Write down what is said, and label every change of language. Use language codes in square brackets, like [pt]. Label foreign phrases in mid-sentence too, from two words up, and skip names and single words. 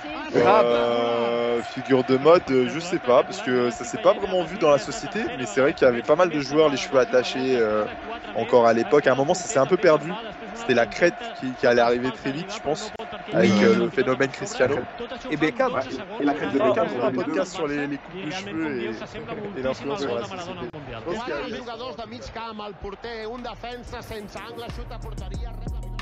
[fr] Figure de mode, je sais pas, parce que ça s'est pas vraiment vu dans la société, mais c'est vrai qu'il y avait pas mal de joueurs les cheveux attachés encore à l'époque. À un moment, ça s'est un peu perdu. C'était la crête qui allait arriver très vite, je pense, avec le phénomène Cristiano. Et Beckham. Et la crête de Beckham. On a un podcast sur les coupes de cheveux et l'influence sur la société. [ca] Dos jugadors de mig camp, el porter, un defensa sense angle, xuta a porteria,